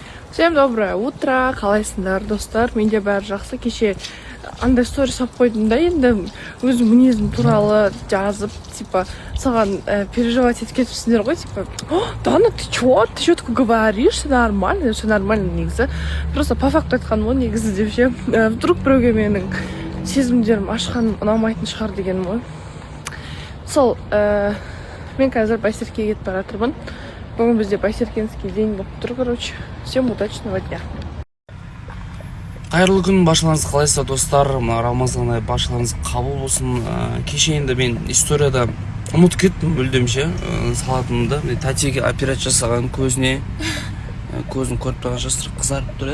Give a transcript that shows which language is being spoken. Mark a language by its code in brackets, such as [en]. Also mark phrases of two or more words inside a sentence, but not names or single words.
[ru] Всем доброе утро, [kk] қалайсыңдар достар? Менде бәрі жақсы. Кеше андай сторис салып қойдым да, енді өзім мінезім туралы жазып, типа, саған переживать етіп кетіпсіңдер ғой, типа, Дана, [ru] ты чё такое говоришь? Все нормально, [kk] негізі. [ru] Просто по факту [kk] айтқаным ғой, негізі деп ше. Вдруг біреуге менің сезімдерім ашқаным ұнамайтын шығар дегенім ғой. Сол, мен қазір Байсеркеге кетіп бара жатырмын. Бүгін бізде [ru] Байсеркинский день [kk] болып тұр, короче. [ru] Всем удачного дня. [kk] Қайырлы күн, баршаларыңыз қалайсыздар достар? Рамазан айы баршаларыңыз қабыл болсын. Кеше енді мен историяда ұмытып кеттім мүлдемше салатынымды. Тәтеге операция жасаған көзін көріп тұрған жасырып қызарып тұр.